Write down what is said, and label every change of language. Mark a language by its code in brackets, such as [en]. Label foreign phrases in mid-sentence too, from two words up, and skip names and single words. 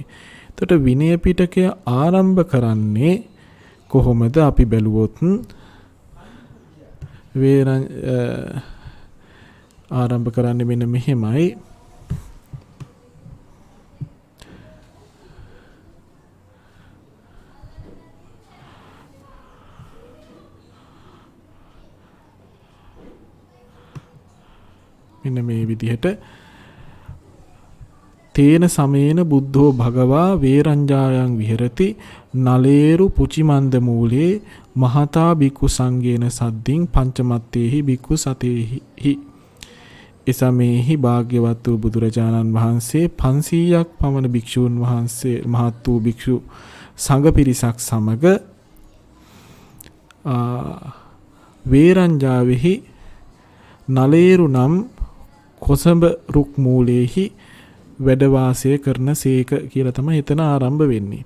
[si] එතකොට විනය පිටකය ආරම්භ කරන්නේ කොහොමද අපි බැලුවොත් ආරම්භ කරන්නේ මෙන්න මෙහෙමයි. මෙන්න මේ විදිහට [pi] තේන සමේන බුද්ධෝ භගවා වේරංජායන් විහෙරති නලේරු පුචිමන්ද මූලේ මහතා බික්කු සංගේන සද්දින් පංචමත්තේහි බික්කු සතේහි [si] එසමේහි භාග්‍යවත් වූ බුදුරජාණන් වහන්සේ 500ක් පමණ භික්ෂූන් වහන්සේ මහත් වූ භික්ෂු සංඝ පිරිසක් සමග වේරංජාවෙහි නලේරු නම් කොසඹ රුක් මූලේහි වැඩ වාසය කරන සේක කියලා තමයි එතන ආරම්භ වෙන්නේ.